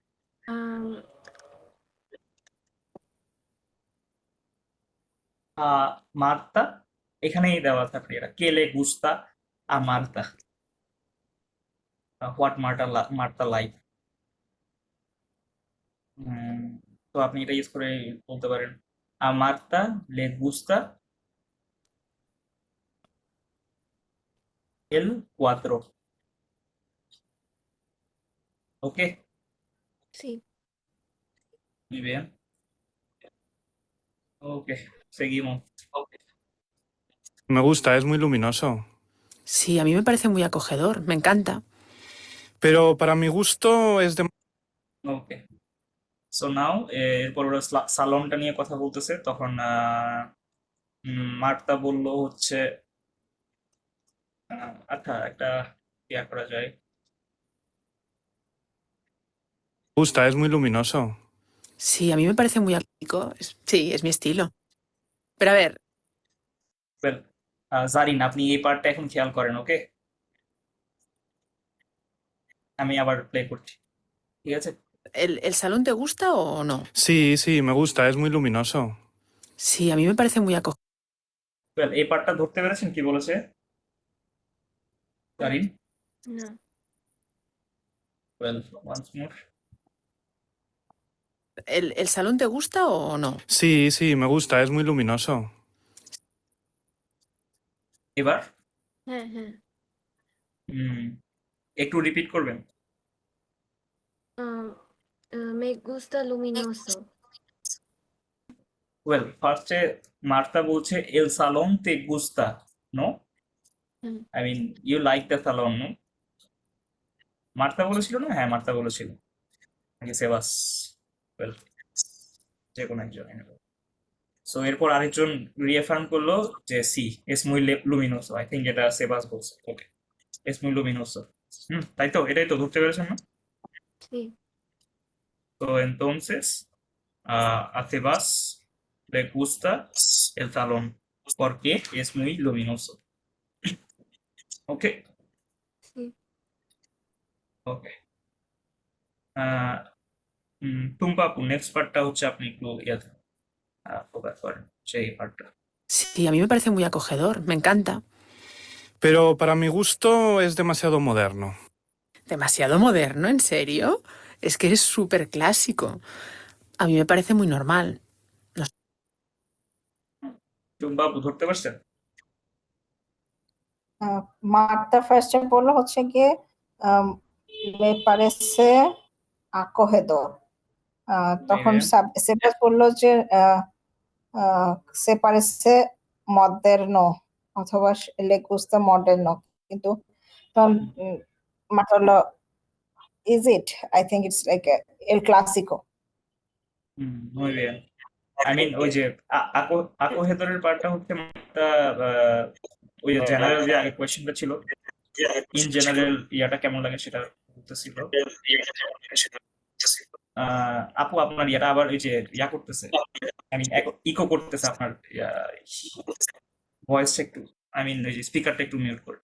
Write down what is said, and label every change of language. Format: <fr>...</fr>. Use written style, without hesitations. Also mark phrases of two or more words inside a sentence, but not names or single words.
<bn>মার্তা এখানেই দেওয়া থাকবে, এটা</bn> <es>qué le gusta</es> <bn>আর মার্তা,</bn> <en>what Marta like.</en> <bn>তো আপনি এটা ইউজ করে বলতে পারেন,</bn> <es>a Marta le gusta el cuatro.</es> <bn>ওকে,</bn> <es>Sí. Muy bien. Ok, seguimos. Me gusta, es muy luminoso. Sí, a mí me parece muy acogedor, me encanta. Pero para mi gusto es de...</es> <bn>ওকে,</bn> <en>so now</en> <bn>এরপর ওরা সালনটা নিয়ে কথা বলতেছে, তখন মার্তা বলল হচ্ছে আচ্ছা একটা ইয়া করা যায়।</bn> <es>Me gusta, es muy luminoso. Sí, a mí me parece muy acústico. Sí, es mi estilo. Pero a ver,</es> <bn>ওয়েল, জারিন আপনি এই পার্টটা এখন খেয়াল করেন, ওকে? আমি আবার প্লে করছি, ঠিক আছে?</bn> <es>¿el salón te gusta o no? Sí, sí, me gusta, es muy luminoso. Sí, a mí me parece muy acogedor.</es> <bn>ওয়েল, এই পার্টটা ধরতে পেরেছেন কি বলেছে জারিন?</bn> <es>No.</es> <en>well, once more.</en> <es>¿El salón te gusta o no? Sí, sí, me gusta, es muy luminoso.</es> <bn>এবার হ্যাঁ হ্যাঁ উম, একটু রিপিট করবেন।</bn> <es>me gusta luminoso.</es> <bn>ওয়েল, ফার্স্টে মার্তা বলছে</bn> <es>el salón te gusta, no?</es> <bn>হুম।</bn> <en>I mean you like the salón, নো?</en> <bn>মার্তা বলেছিল না? হ্যাঁ, মার্তা বলেছিল নাকি সেবাস? ওয়েল, যে কোনো একজন। সো এরপর আরেকজন রিএফার্ম করলো যে</bn> <es>sí es muy luminoso,</es> <en>I think</en> <bn>এটা সেবাস বলছে। ওকে,</bn> <es>es muy luminoso.</es> <bn>তাই তো, এটাই তো ধরতে পেরেছেন না?</bn> <es>Sí. তো entonces a Sebas le gusta el salón porque es muy luminoso.</es> <bn>ওকে,</bn> <es>Sí.</es> <bn>ওকে। টুম্পা আপু, নেক্সট পার্টটা হচ্ছে আপনি একটু ইয়াতে ফোকাস করেন, সেই পার্টটা।</bn> <es>Sí, a mí me parece muy acogedor, me encanta. Pero para mi gusto es demasiado moderno. ¿Demasiado moderno? ¿En serio? Es que eres súper clásico. A mí me parece muy normal.</es> <bn>টুম্পা আপু ধরতে পারছেন? মার্তা ফার্স্টে বললো হচ্ছে গিয়ে</bn> <es>me parece acogedor.</es> <bn>তখন</bn> <es>Muy bien.</es> <bn>সেবাস বললো যে</bn> <es>se parece moderno</es> <bn>অথবা</bn> <es>le gusta moderno,</es> <bn>কিন্তু তখন মার্তা বললো</bn> <en>is it, I think it's like</en> <es>el clásico. muy bien.</es> <en>I mean</en> <bn>ওই যে আকোহেদরের পার্টটা হচ্ছে ওই জেনারেল যে আগে কোয়েশ্চেনটা ছিল,</bn> <en>in general</en> <bn>ইয়াটা কেমন লাগে সেটা বলতেছিল। আপু আপনার ইয়াটা আবার ওই যে ইয়া করতেছে,</bn> <en>I mean</en> <bn>ইকো করতেছে আপনার ভয়েসটা একটু,</bn> <en>I mean</en> <bn>ওই যে স্পিকারটা একটু মিউট করে।</bn>